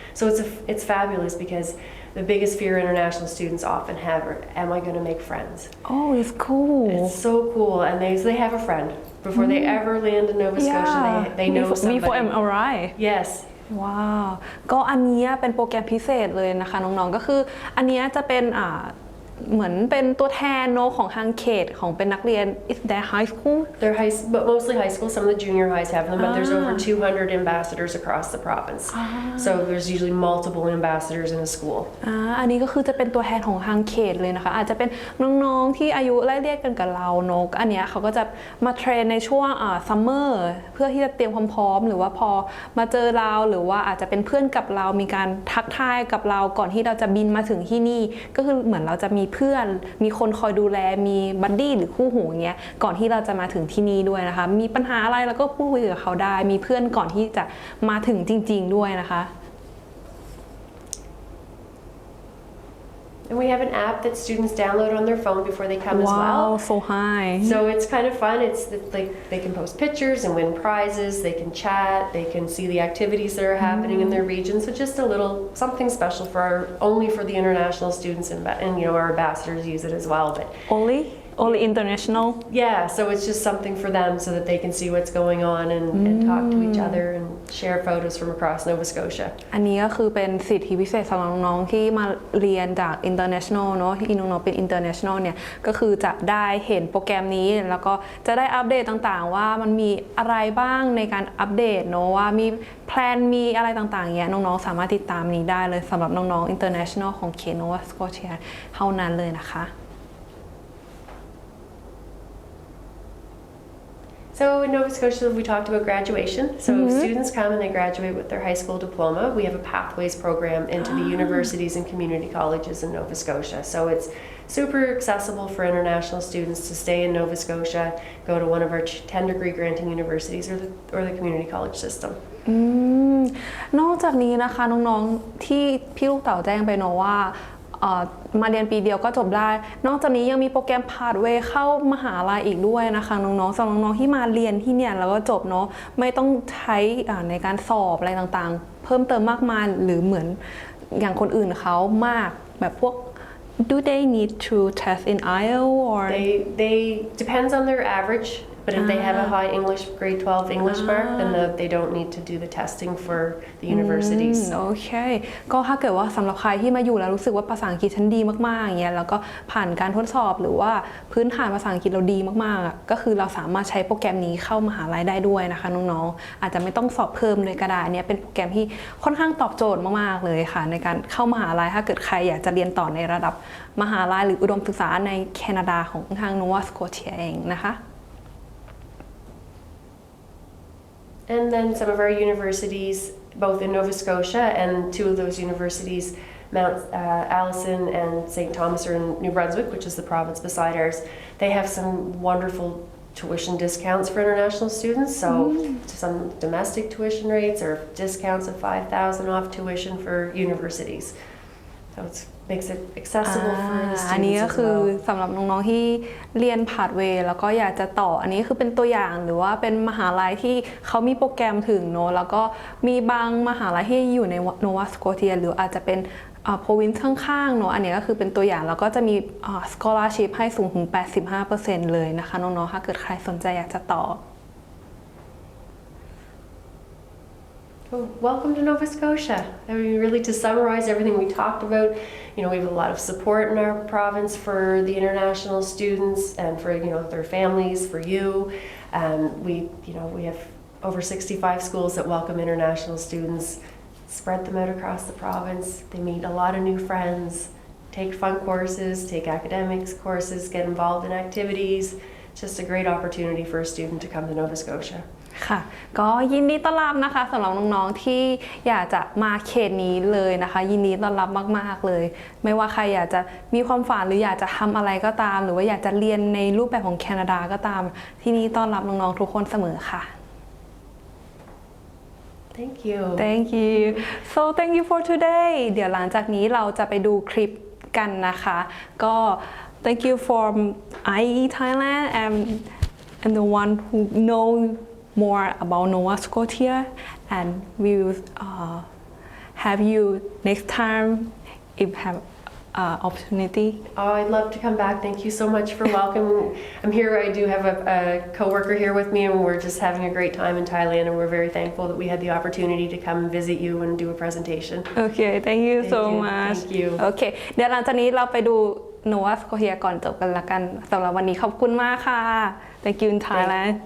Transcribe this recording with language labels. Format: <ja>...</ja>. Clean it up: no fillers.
<en>So it's fabulous because the biggest fear international students often have are, am I going to make friends? Oh, it's cool. It's so cool, and they have a friend. Before they ever land in Nova Scotia, they know somebody. Before I'm arrive. Yes.</en> <th>ว้าวก็อันนี้เป็นโปรแกรมพิเศษเลยนะคะน้องๆก็คืออันนี้จะเป็น เหมือนเป็นตัวแทนเนอะของทางเขตของเป็นนักเรียน</th> <en>is that high school They're but mostly high school. Some of the junior highs have them, but there's over 200 ambassadors across the province. So there's usually multiple ambassadors in a school.</en> <th>อันนี้ก็คือจะเป็นตัวแทนของทางเขตเลยนะคะอาจจะเป็นน้องๆที่อายุไล่เรียกกันกับเราเนอะอันเนี้ยเขาก็จะมาเทรนในช่วงซัมเมอร์เพื่อที่จะเตรียมความพร้อมหรือว่าพอมาเจอเราหรือว่าอาจจะเป็นเพื่อนกับเรามีการทักทายกับเราก่อนที่เราจะบินมาถึงที่นี่ก็คือเหมือนเราจะมีเพื่อนมีคนคอยดูแลมีบัดดี้หรือคู่หูอย่างเงี้ยก่อนที่เราจะมาถึงที่นี่ด้วยนะคะมีปัญหาอะไรแล้วก็พูดคุยกับเขาได้มีเพื่อนก่อนที่จะมาถึงจริงๆด้วยนะคะ</th> <en>And we have an app that students download on their phone before they come as well. Wow, so high. So it's kind of fun. It's like they can post pictures and win prizes. They can chat. They can see the activities that are happening in their region. So just a little something special only for the international students and our ambassadors use it as well. But only international. Yeah, so it's just something for them so that they can see what's going on and talk to each other and share photos from across Nova Scotia.</en> <th>อันนี้ก็คือเป็นสิทธิพิเศษสำหรับน้องๆที่มาเรียนจาก international เนอะที่น้องๆเป็น international เนี่ยก็คือจะได้เห็นโปรแกรมนี้แล้วก็จะได้อัปเดตต่างๆว่ามันมีอะไรบ้างในการอัปเดตเนอะว่ามีแพลนมีอะไรต่างๆเงี้ยน้องๆสามารถติดตามนี้ได้เลยสำหรับน้องๆ international ของเขต Nova Scotia เท่านั้นเลยนะคะ</th> <en>So in Nova Scotia, we talked about graduation. So if students come and they graduate with their high school diploma, we have a pathways program into the universities and community colleges in Nova Scotia. So it's super accessible for international students to stay in Nova Scotia, go to one of our 10-degree granting universities or the community college system.</en> <th>นอกจากนี้นะคะน้องๆที่พี่ลูกเต๋าแจ้งไปเนอะว่ามาเรียนปีเดียวก็จบได้นอกจากนี้ยังมีโปรแกรมพาธเวย์เข้ามหาลัยอีกด้วยนะคะน้องๆสำหรับน้องๆที่มาเรียนที่เนี่ยแล้วก็จบเนาะไม่ต้องใช้ในการสอบอะไรต่างๆเพิ่มเติมมากมายหรือเหมือนอย่างคนอื่นเขามากแบบพวก</th> <en>Do they need to test in IELTS or they depends on their average. But if they have a high English grade 12 English mark, then they don't need to do the testing for the universities.</en> <th>โอเคก็ถ้าเกิดว่าสำหรับใครที่มาอยู่แล้วรู้สึกว่าภาษาอังกฤษฉันดีมากๆอย่างเงี้ยแล้วก็ผ่านการทดสอบหรือว่าพื้นฐานภาษาอังกฤษเราดีมากๆก็คือเราสามารถใช้โปรแกรมนี้เข้ามหาลัยได้ด้วยนะคะน้องๆอาจจะไม่ต้องสอบเพิ่มเลยก็ได้เนี่ยเป็นโปรแกรมที่ค่อนข้างตอบโจทย์มากๆเลยค่ะในการเข้ามหาลัยถ้าเกิดใครอยากจะเรียนต่อในระดับมหาลัยหรืออุดมศึกษาในแคนาดาของทาง Nova Scotia เองนะคะ</th> <en>And then some of our universities, both in Nova Scotia and two of those universities, Mount Allison and St. Thomas are in New Brunswick, which is the province beside ours. They have some wonderful tuition discounts for international students. So some domestic tuition rates or discounts of $5,000 off tuition for universities. So it makes it accessible for the</en> <th>อันนี้</th> <en>students</en> <th>ก็</th> <en>as</en> <th>คือ</th> <en>well.</en> <th>สำหรับน้องๆที่เรียนพาธเวย์แล้วก็อยากจะต่ออันนี้คือเป็นตัวอย่างหรือว่าเป็นมหาลัยที่เขามีโปรแกรมถึงเนอะแล้วก็มีบางมหาลัยที่อยู่ใน Nova Scotia หรืออาจจะเป็นprovince ข้างๆเนอะอันนี้ก็คือเป็นตัวอย่างแล้วก็จะมีscholarship ให้สูงถึง 85% เลยนะคะน้องๆถ้าเกิดใครสนใจอยากจะต่อ</th> <en>Well, welcome to Nova Scotia. I mean, really, to summarize everything we talked about, we have a lot of support in our province for the international students and for their families, for you. We have over 65 schools that welcome international students. Spread them out across the province. They meet a lot of new friends, take fun courses, take academics courses, get involved in activities. It's just a great opportunity for a student to come to Nova Scotia.</en> <th>ค่ะก็ยินดีต้อนรับนะคะสำหรับน้องๆที่อยากจะมาเขตนี้เลยนะคะยินดีต้อนรับมากๆเลยไม่ว่าใครอยากจะมีความฝันหรืออยากจะทำอะไรก็ตามหรือว่าอยากจะเรียนในรูปแบบของแคนาดาก็ตามที่นี่ต้อนรับน้องๆทุกคนเสมอค่ะ</th> <en>Thank you. Thank you. So thank you for today.</en> <th>เดี๋ยวหลังจากนี้เราจะไปดูคลิปกันนะคะก็</th> <en>thank you for IEE Thailand and the one who know more about Nova Scotia and we will have you next time if have opportunity. Oh, I'd love to come back. Thank you so much for welcoming. I'm here. I do have a co-worker here with me, and we're just having a great time in Thailand. And we're very thankful that we had the opportunity to come visit you and do a presentation. Okay, thank you so much. Thank you.</en> <th>Okay, เดี๋ยวหลังจากนี้เราไปดูNova Scotia ก่อนจบกันละกันสำหรับวันนี้ขอบคุณมากค่ะ</th> <en>Thank you in Thailand</en>